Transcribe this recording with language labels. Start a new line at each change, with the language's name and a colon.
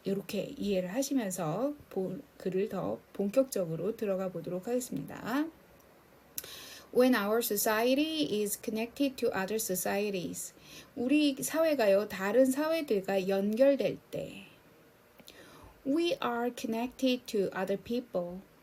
Korean: 이렇게 이해를 하시면서 글을 더 본격적으로 들어가 보도록 하겠습니다.
English: When our society is connected to other societies.
Korean: 우리 사회가요, 다른 사회들과 연결될 때.
English: We are connected to other people.